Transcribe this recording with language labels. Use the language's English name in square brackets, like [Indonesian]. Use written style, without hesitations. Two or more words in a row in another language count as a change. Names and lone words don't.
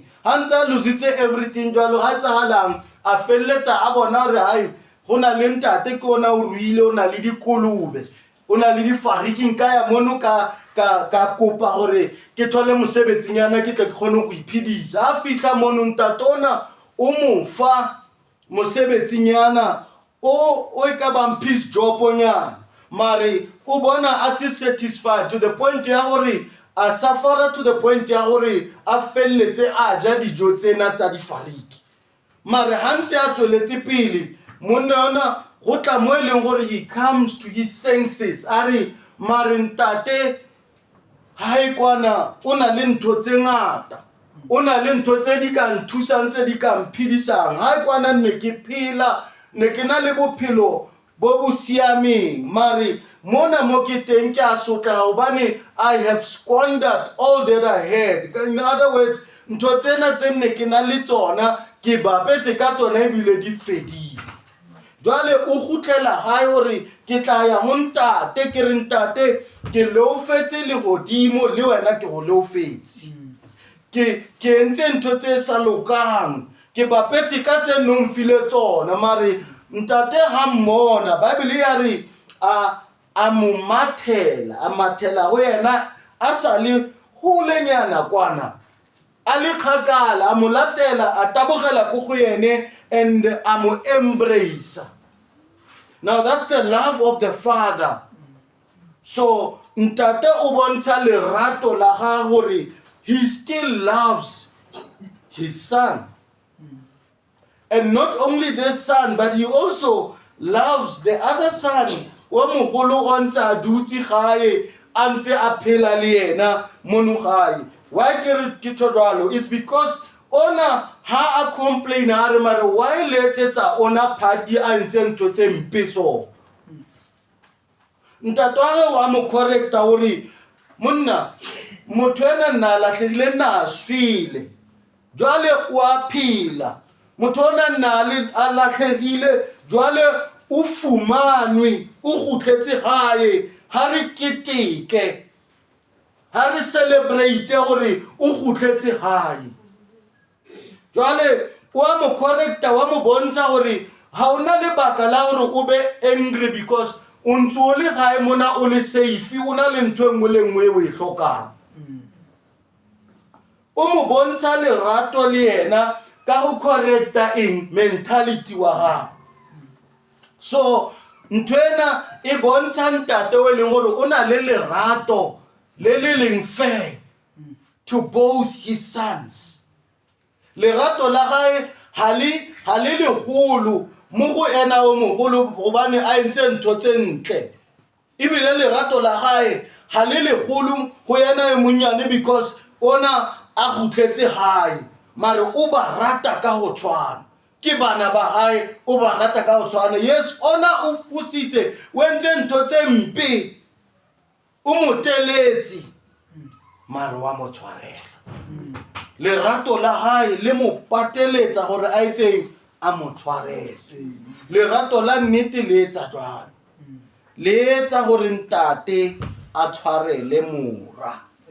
[Southern Sotho] Ha ntse a lositse everything jwalo, ha tsagalang a felletsa a bona gore hai go na le ntate ke ona o ruile, o na le dikolobe, o na le difariki, nka ya mono ka kopa gore ke thole mosebetsinyana ke tle ke kgone go iphedisa. Ha fitla mono ntate ona o mo fa mosebetsinyana o e ka bang [English] peace job [Southern Sotho] onyana, mare o bona a se satisfied [English] to the point [Southern Sotho] ya gore a suffer, [English] to the point [Southern Sotho] ya gore a felletse a ja dijo tsena tsa difariki. Mare ha ntse a tsweletse pele, monna ona go tla mo e leng gore [English] he comes to his senses, [Southern Sotho] a re mare ntate ha e kwana o na le ntho tse ngata, o na le ntho tse di ka nthusang tse di ka mphidisang ha kwana nne ke phela ne ke na le bophelo bo bo siameng mare mona mo ke teng ke a sotla hobane [English] I have squandered all that I had. In other words, [Southern Sotho] ntho tsena tse nne ke na le tsona ke bapetse ka tsona ebile di fedile. Jwale o gutlela hae hore ke tla ya ho ntate ke re ntate ke leofetse le godimo le wena ke go leofetse. Ke entse ntho tse sa lokang ke bapetse ka tse nong file tsona mare ntate ha mmona Bible ya re a mathela ho yena a sa le holenyana kwana a le kgakala a mo latela a tabogela go yene and a mo embrace. [English] Now that's the love of the Father. [Southern Sotho] So ntate o bontsha lerato la gagwe gore [English] he still loves his son. And not only this son, but he also loves the other son. [Southern Sotho] Wa mogolo o ntse a dutse gae a ntse a phela le yena mono gae. Why ke re ke tshwalo? [English] It's because [Southern Sotho] ona ha a complain a re mare why letsetsa ona party a ntse ntho tse mpe so. Ntate wa mo correcta hore monna motho ena nna latlhile na swile. Jwale o a phela. Motho ona nna le a latlhegile jwale o fumanwe o gutletse gae ha re keteke ha re celebrate gore o gutletse gae. Jwale wa mo correcta wa mo bontsha gore ha ona le baka la gore o be angry because o ntse o le gae mona o le safe o na le ntho engwe le engwe o e hlokang. O mo bontsha lerato le yena ka go correcta [English] in mentality [Southern Sotho] wa gae. So ntwena e bontsha ntate o leng gore o na le lerato le le leng [English] fair to both his sons. [Southern Sotho] Lerato la gae ha le legolo mo go ena o mogolo gobane a entse ntho tse ntle. Ebile lerato la gae ha le legolo go ena e monyane because ona a gutletse gae mare o ba rata ka go tshwana. Ke bana ba gae o ba rata ka go tshwana. [English] Yes, [Southern Sotho] ona o fusitse o entse ntho tse mpe o moteletse mare wa mo tshwarela. Lerato la gae le mo pateletsa gore a etseng a mo tshwarele. Lerato la nnete le etsa jwalo le etsa gore ntate a tshwarele mora.